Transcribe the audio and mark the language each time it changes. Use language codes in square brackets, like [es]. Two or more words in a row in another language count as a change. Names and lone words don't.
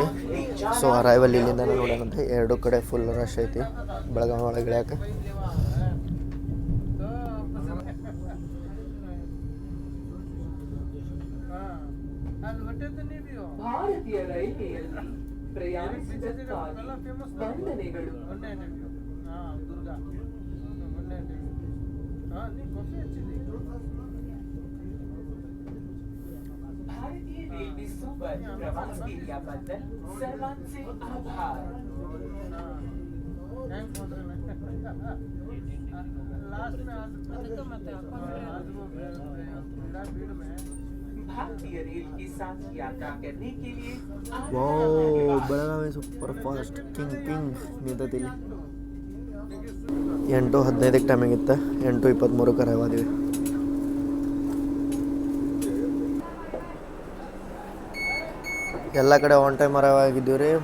[kn] ಸೊ ಅರೈವಲ್ ಇಲ್ಲಿಂದ ನೋಡೋಣಂತೆ. 2 ಕಡೆ [en] full rush [kn] ಐತಿ ಬೆಳಗಾವಿ ಒಳಗೆ ಇಳಿಯಾಕೆ. ಭಾರತೀಯ ರೈಲ್ವೆಯಲ್ಲಿ ಪ್ರಯಾಣಿಸಿದ್ದಕ್ಕಾಗಿ ವಂದನೆಗಳು. [mr] भारतीय रेलवे सुपर प्रवास क्रियाबद्दल सर्वांचे आभार. [hi] भारतीय रेल के साथ यात्रा करने के लिए [kn] ಬೆಳಗಾವಿ [en] super fast [kn] ಕಿಂಗ್ ನಿಂತೈತಿ. 8:15ಕ್ಕೆ ಟೈಮಿಂಗ್ ಇತ್ತು. 8:23ಕ್ಕೆ ಅರೈವಾದೀವಿ. ಎಲ್ಲ ಕಡೆ [en] on time [kn] ಅರೈವಾಗಿದ್ದೀವಿ ರೀ.